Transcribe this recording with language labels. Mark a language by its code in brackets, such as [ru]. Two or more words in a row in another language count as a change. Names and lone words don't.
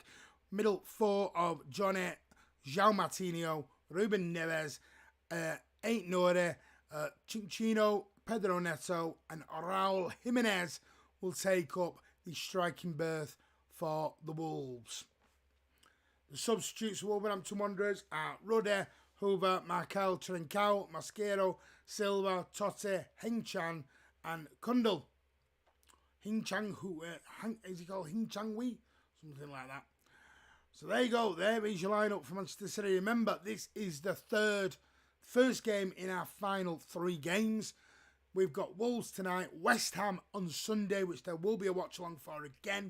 [en] Middle four of Johnny, João Martinho, Ruben Neves, Ain't Nore, Chinchino, Pedro Neto and Raul Jimenez will take up the striking berth for the Wolves. The substitutes for Wolverhampton Wanderers are Rudde, Hoover, Markel, Trincao, Masquero, Silva, Totte, Heng Chan, and Kundal. Heng Chang, is he called Heng Chang Wee? Something like that. So there you go. There is your lineup for Manchester City. Remember, this is the first game in our final 3 games. We've got Wolves tonight, West Ham on Sunday, which there will be a watch along for again.